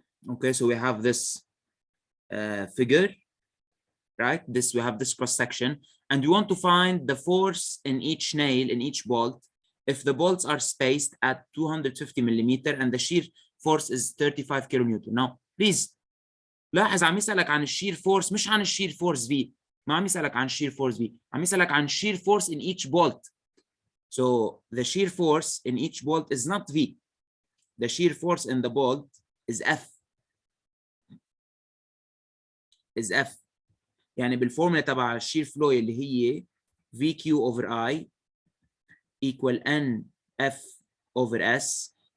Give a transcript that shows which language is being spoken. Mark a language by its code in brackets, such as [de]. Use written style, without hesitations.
[en] Okay, so we have this figure, right? We have this cross section, and we want to find the force in each nail, in each bolt, if the bolts are spaced at 250 millimeter and the shear force is 35 kilonewton. Now, please [ar] لاحظ عم يسألك عن الشير فورس مش عن الشير فورس V. ما عم يسألك عن الشير فورس V. عم يسألك عن [en] shear force in each bolt. So the shear force in each bolt is not V. The shear force in the bolt is F. Is F. [ar] يعني بالفورمولا تبع الشير فلو اللي هي [en] VQ over I equal NF over S.